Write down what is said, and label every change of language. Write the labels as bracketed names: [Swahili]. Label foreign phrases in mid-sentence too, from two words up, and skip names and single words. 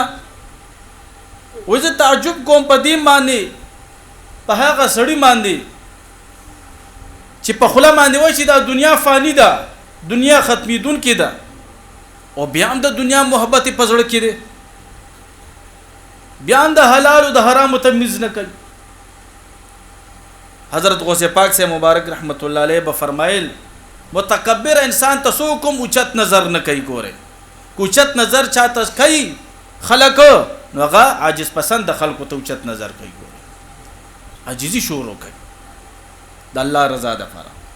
[Pashto] وځه تعجب کوم په دې باندې په هغه سړی باندې چې په خله باندې وای چې دا دنیا فانی ده دنیا ختمیدون کې ده او بیا هم د دنیا محبت په زړه کې ده بیا هم د حلال او د حرام تمیز نه کوي. حضرت غوث پاک سے مبارک رحمت الله علیہ به فرمایل متکبر انسان ته سو کوم اوچت نظر نه کوي ګوره اوچت نظر چاته کوي خلق نو هغه عاجز پسند خلکو ته اوچت نظر کوي ګوره عاجزي شروع کوي د الله رضا ده لپاره.